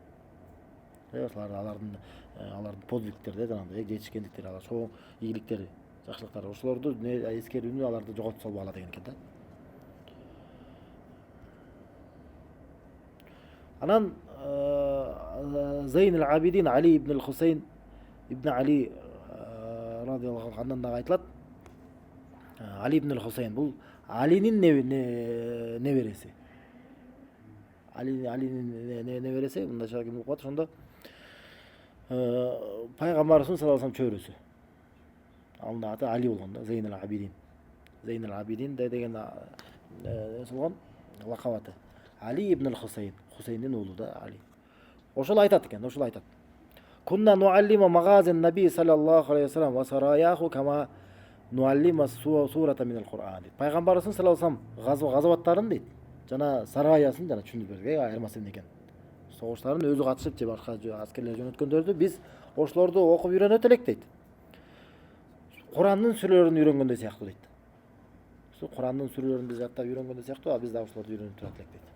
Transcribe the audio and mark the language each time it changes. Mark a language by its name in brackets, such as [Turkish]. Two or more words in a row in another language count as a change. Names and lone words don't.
[Kyrgyz] Алардын подвигтери, жанагындай жетишкендиктери, алар чоң ийгиликтери, жакшылыктары. Ошолорду эскерүүнү аларды жоготуп салбагыла деген экен да. Анан Зейн ал-Абидин Али ибн al-Хусейн ибн Али [Arabic] رضي الله عنه [Kyrgyz] андан дагы айтылат. Али ибн al-Хусейн бул Алинин небереси. Алинин небереси, мындайча ким болуп калат ошондо? Пайгамбарыбыздын [Arabic] صلى الله عليه [Kyrgyz] чөйрөсү. Анын аты Али болгон да, Зейн ал-Абидин. Зейн ал-Абидин деген болгон лакабаты. Али ибн al-Хусейн, Хусейндин уулу да Али. Ошол айтат экен, ошол айтат. [Arabic] كنا نعلم مغازي النبي صلى الله عليه وسلم وسراياه كما نعلم السورة من القرآن. [Kyrgyz] Пайгамбарыбыздын [Arabic] صلى الله عليه وسلم [Kyrgyz] газаваттарын дейт, жана сараясын жана түшүндүрүп берген айырмасы эмне экен. Согуштарын өзү катышып же башка аскерлер жөнөткөндөрдү биз ошолорду окуп үйрөнөт элек дейт. Кур'андын сүрөлөрүн үйрөнгөндөй сыяктуу дейт. Ошо Кур'андын сүрөлөрүн биз жаттап үйрөнгөндөй сыяктуу, биз да ошолорду үйрөнүп турат элек дейт.